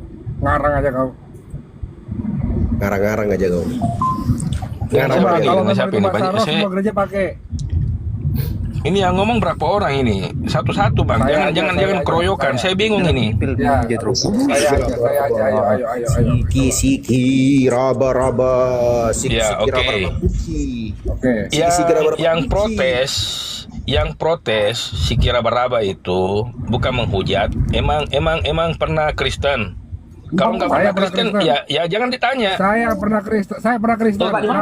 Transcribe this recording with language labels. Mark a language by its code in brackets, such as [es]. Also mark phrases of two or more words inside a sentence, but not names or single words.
[id] Ngarang aja kau. Ngarang-ngarang aja kau. Ngarang Coba lagi, kalau dengan memang siapa itu ini? bahasa Banyak- roh saya- semua gereja pakai. Ini yang ngomong berapa orang ini? Satu-satu bang. Saya Jangan aja, keroyokan. Saya bingung ini. Ya, saya aja. Ayo. Siki-siki raba-raba. Ya, Siki-siki oke. raba-raba. Putih. Oke. Siki-siki raba-raba. Yang protes siki raba-raba itu bukan menghujat. Emang pernah Kristen. Kalau nggak Saya pernah pernah Kristen, Kristen. ya jangan ditanya. Saya pernah Kristen. Coba, di mana